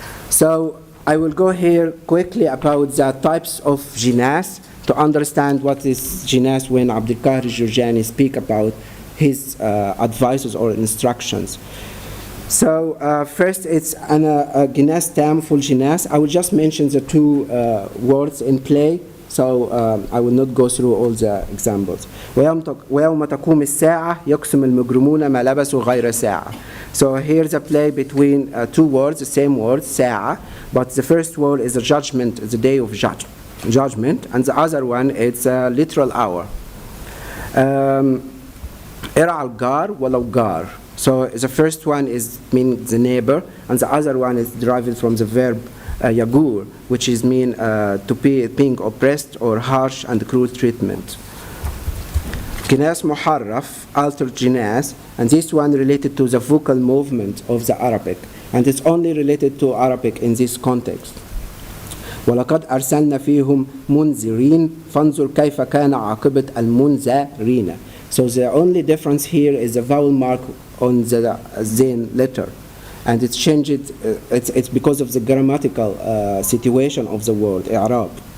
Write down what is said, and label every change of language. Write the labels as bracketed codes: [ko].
[en] So I will go here quickly about the types of jinas to understand what is jinas when Abdul Qahir Jurjani speak about his advices or instructions. So first it's a jinas tam full jinas. I will just mention the two words in play. So I will not go through all the examples. [ar] ويوم تقوم الساعة يقسم المجرمون ما لبسوا غير ساعة. [en] So here's a play between two words, the same word, ساعة, but the first word is a judgment, the day of judgment, and the other one it's a literal hour. [ar] ارعى الجار ولو جار. [en] So the first one is mean the neighbor, and the other one is derived from the verb yagur, which is mean to be being oppressed or harsh and cruel treatment. Jinas muharraf, altered jinas, and this one related to the vocal movement of the Arabic, and it's only related to Arabic in this context. [ar] ولقد أرسلنا فيهم منذرين فانظر كيف كان عاقبة المنذرين. [en] So the only difference here is the vowel mark on the zain letter. And it's changed, it's because of the grammatical situation of the word, i'rab.